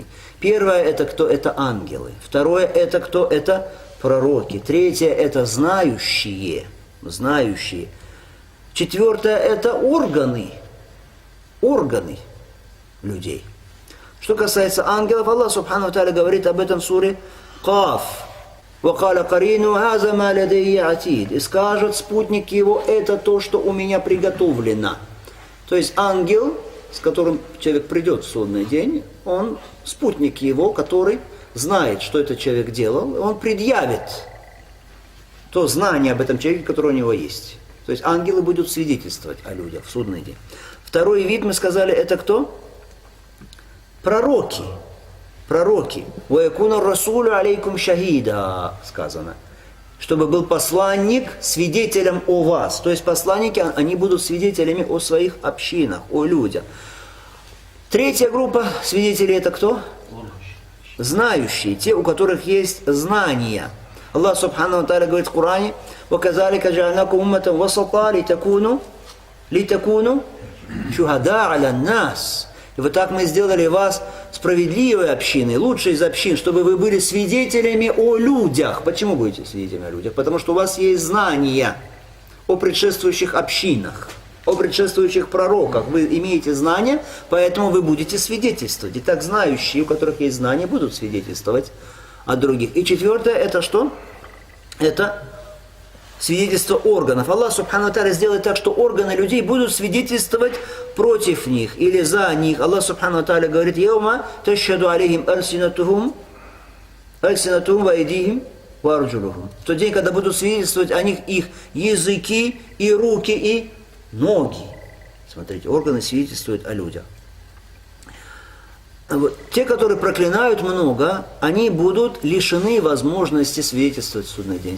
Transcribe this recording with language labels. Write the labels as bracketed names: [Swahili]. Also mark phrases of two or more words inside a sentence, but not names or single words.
[Russian] Первое это кто? Это ангелы. Второе это кто? Это пророки. Третье это знающие. Четвертое это органы людей. Что касается ангелов, [Arabic] الله سبحانه وتعالى [Russian] говорит об этом в суре Каф. [Arabic] وَقَالَ قَرِينُ هَذَا مَا لَدَيَّ عَتِيدٌ. [Russian] И скажет спутник его, это то, что у меня приготовлено. То есть ангел, с которым человек придет в судный день, он спутник его, который знает, что этот человек делал, он предъявит то знание об этом человеке, которое у него есть. То есть ангелы будут свидетельствовать о людях в судный день. Второй вид, мы сказали, это кто? Пророки. Пророки. [Arabic] «ويكون الرسول عليكم شهيدا» сказано. [Russian] Чтобы был посланник свидетелем о вас. То есть посланники, они будут свидетелями о своих общинах, о людях. Третья группа свидетелей это кто? Знающие, те, у которых есть знания. [Arabic] الله سبحانه وتعالى [Russian] говорит в Коране: [Arabic] وَكَذَلِكَ جَعَلْنَاكُمْ أُمَّةً وَسَطًا لِتَكُونُوا شُهَدَاءَ عَلَى النَّاسِ. [Russian] И вот так мы сделали вас справедливой общиной, лучшей из общин, чтобы вы были свидетелями о людях. Почему будете свидетелями о людях? Потому что у вас есть знания о предшествующих общинах, о предшествующих пророках. Вы имеете знания, поэтому вы будете свидетельствовать. И так знающие, у которых есть знания, будут свидетельствовать о других. И четвертое, это что? Это свидетельство органов. [Arabic] الله سبحانه وتعالى [Russian] сделает так, что органы людей будут свидетельствовать против них или за них. [Arabic] الله سبحانه وتعالى говорит: «يوم تشهد عليهم ألسنتهم وأيديهم وأرجلهم». [Russian] В тот день, когда будут свидетельствовать о них их языки и руки и ноги. Смотрите, органы свидетельствуют о людях. Вот. Те, которые проклинают много, они будут лишены возможности свидетельствовать в судный день.